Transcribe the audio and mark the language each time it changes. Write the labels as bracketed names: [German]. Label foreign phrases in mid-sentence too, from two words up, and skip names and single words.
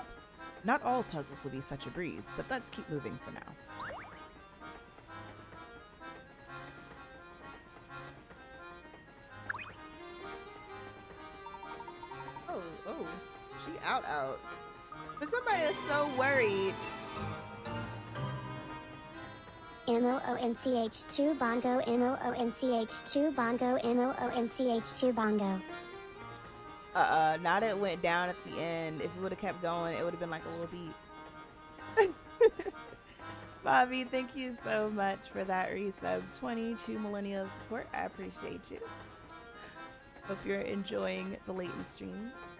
[English] Not all puzzles will be such a breeze, but let's keep moving for now. Oh, she out. But somebody is so worried. MOONCH2 bongo MOONCH2 bongo MOONCH2 bongo. Not it went down at the end. If it would have kept going, it would have been like a little beat. Bobby, thank you so much for that resub. 22 millennia of support. I appreciate you. Hope you're enjoying the Layton stream.